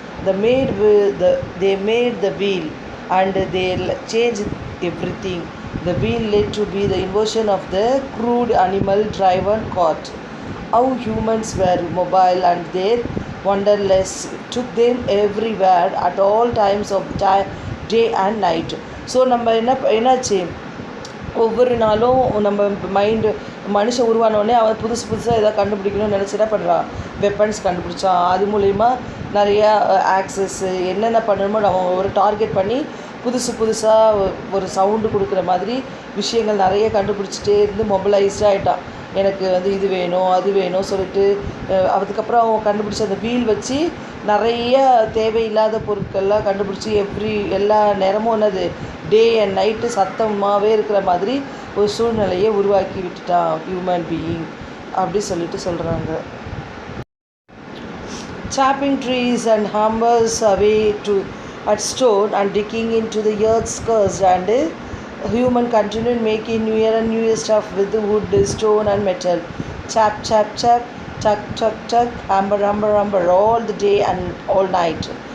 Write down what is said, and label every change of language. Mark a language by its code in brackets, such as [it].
[en] They made the wheel and they changed everything. The wheel led to be the invention of the crude animal driven cart. How humans were mobile and their wanderlust took them everywhere at all times of day and night. [ta] So நம்ம என்னாச்சு, ஒவ்வொரு நாளும் நம்ம mind மனுஷன் உருவானோடனே அவன் புதுசாக எதாவது கண்டுபிடிக்கணும்னு நினச்சி என்ன பண்ணுறான், வெப்பன்ஸ் கண்டுபிடிச்சான். அது மூலிமா நிறையா ஆக்சஸ்ஸு என்னென்ன பண்ணணுமோ நம்ம ஒரு டார்கெட் பண்ணி புதுசாக ஒரு சவுண்டு கொடுக்குற மாதிரி விஷயங்கள் நிறைய கண்டுபிடிச்சிட்டே இருந்து மொபைலைஸ்டாக ஆகிட்டான். எனக்கு வந்து இது வேணும் அது வேணும் சொல்லிட்டு அதுக்கப்புறம் அவன் கண்டுபிடிச்ச அந்த வீல் வச்சு நிறைய தேவையில்லாத பொருட்கள்லாம் கண்டுபிடிச்சி எல்லா நேரமும் என்னது டே அண்ட் நைட்டு சத்தமாகவே இருக்கிற மாதிரி ஒரு சூழ்நிலையை உருவாக்கி விட்டுட்டான் ஹியூமன் பீயிங் அப்படி சொல்கிறாங்க. [en] Chopping trees and hammers away at stone and digging into the earth's crust, and human continued making newer and newer stuff with the wood, stone and metal. Chop, chop, chop, chuck, chuck, chuck, hammer, hammer, hammer, all the day and all night.